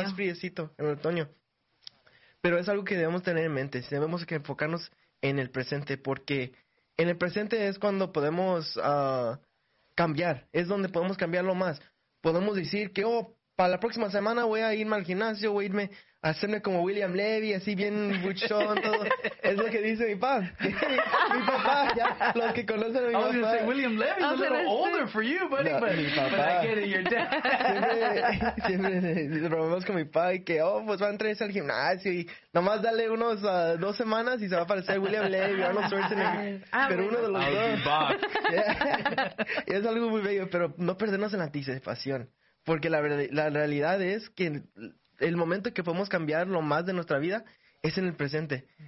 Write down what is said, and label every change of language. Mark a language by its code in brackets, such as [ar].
[es] Más friecito, en el otoño. Pero es algo que debemos tener en mente, debemos que enfocarnos en el presente, porque en el presente es cuando podemos cambiar, es donde podemos cambiarlo más. Podemos decir que, oh, para la próxima semana voy a irme al gimnasio, voy a irme a hacerme como William Levy, así bien buchón, todo. Es lo que dice mi papá. Mi papá, ya, los que conocen a mi papá. [en] I was going to say, William Levy is a little older for you, buddy, no, but, papá, but I get it, your dad. [es] Siempre probamos con mi papá y que, oh, pues va a entrar al gimnasio y nomás dale unos 2 semanas y se va a parecer William Levy, Arnold Schwarzenegger. Pero uno de los [en] I'll [es] dos. [en] Back. Yeah. [es] Es algo muy bello, pero no perdernos en la anticipación. Porque la realidad es que el momento que podemos cambiar lo más de nuestra vida es en el presente.